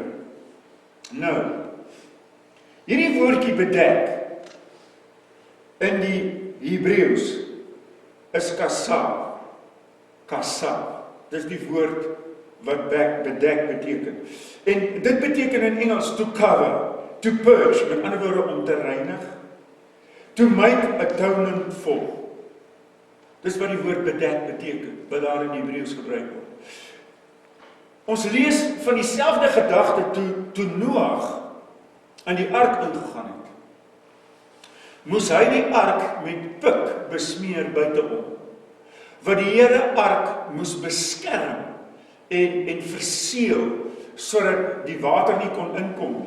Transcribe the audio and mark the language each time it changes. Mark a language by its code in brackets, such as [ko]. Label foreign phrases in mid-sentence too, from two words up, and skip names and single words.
[af] Nou, hierdie woordjie bedek in die Hebreëus is kasab. Kasab. Dis die woord wat bedek beteken. En dit beteken in Engels [en] to cover, to purge, [af] met ander woorde om te reinig, [en] to make atonement for. [af] Dis wat die woord bedek beteken, wat daar in Hebreëus gebruik word. Ons lees van dieselfde gedagte toe Noag in die ark ingegaan het. Moes hy die ark met pik besmeer buiteom, wat die Here ark moes beskerm en verseël, sodat die water nie kon inkom nie.